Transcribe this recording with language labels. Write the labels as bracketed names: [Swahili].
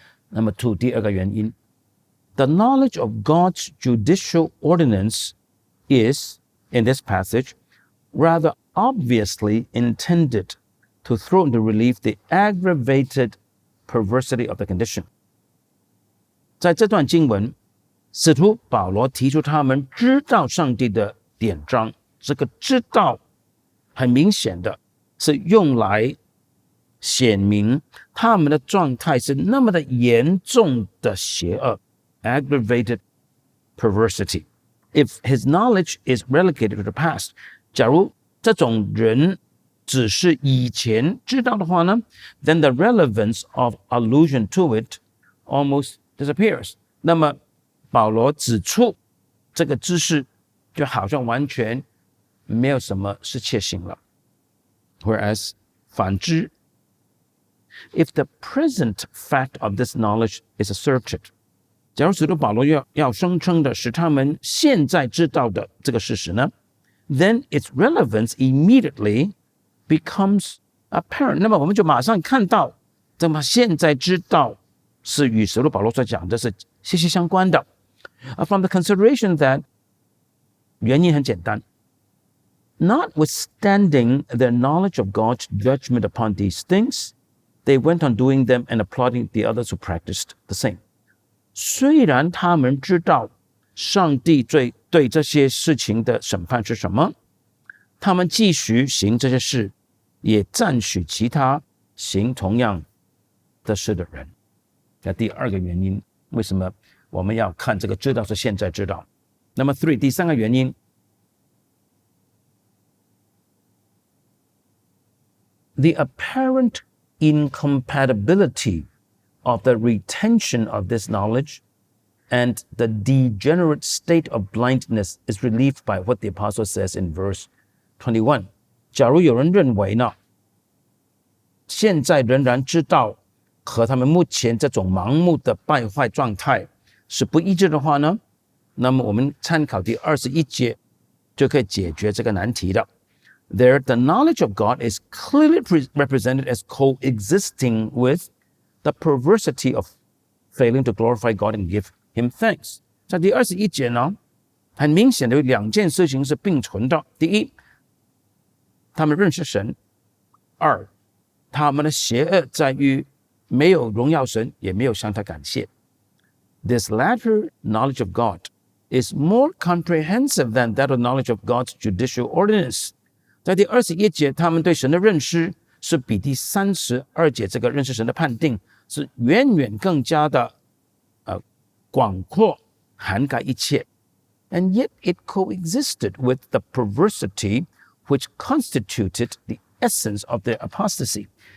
[English] Number 2， [Chinese] 第二个原因 [English] ，the knowledge of God's judicial ordinance is, in this passage, rather obviously intended to throw into relief the aggravated perversity of the condition. [Chinese] 在这段经文，使徒保罗提出他们知道上帝的典章，这个知道很明显的是用来显明他们的状态是那么的严重的邪恶 [English] aggravated perversity. If his knowledge is relegated to the past, [Chinese] 假如这种人只是以前知道的话呢， [English] then the relevance of allusion to it almost disappears. [Chinese] 那么保罗指出这个知识就好像完全没有什么适切性了。 [English] Whereas [Chinese] 反之 [English] if the present fact of this knowledge is asserted, [Chinese] 假如使徒保罗要声称的是他们现在知道的这个事实呢， [English] then its relevance immediately becomes apparent. [Chinese] 那么我们就马上看到，这么现在知道是与使徒保罗所讲的是息息相关的。 [English] From the consideration that [Chinese] 原因很简单 [English] notwithstanding their knowledge of God's judgment upon these things, they went on doing them and applauding the others who practiced the same. [Chinese] 虽然他们知道上帝对这些事情的审判是什么，他们继续行这些事，也赞许其他行同样的事的人。那第二个原因，为什么我们要看这个知道是现在知道？ [English] Number 3， [Chinese] 第三个原因， [English] the apparent incompatibility of the retention of this knowledge and the degenerate state of blindness is relieved by what the apostle says in verse 21. [Chinese] 假如有人认为呢，现在仍然知道和他们目前这种盲目的败坏状态是不一致的话呢，那么我们参考第21节就可以解决这个难题的。 [English] There, the knowledge of God is clearly represented as coexisting with the perversity of failing to glorify God and give Him thanks. [Chinese] 在第21节呢，很明显的有两件事情是并存的。第一，他们认识神；二，他们的邪恶在于没有荣耀神，也没有向他感谢。 [English] This latter knowledge of God is more comprehensive than that of knowledge of God's judicial ordinance. [Chinese] 在第21节，他们对神的认识是比第32节这个认识神的判定是远远更加的广阔，涵盖一切。 [English] And yet it coexisted with the perversity which constituted the essence of their apostasy.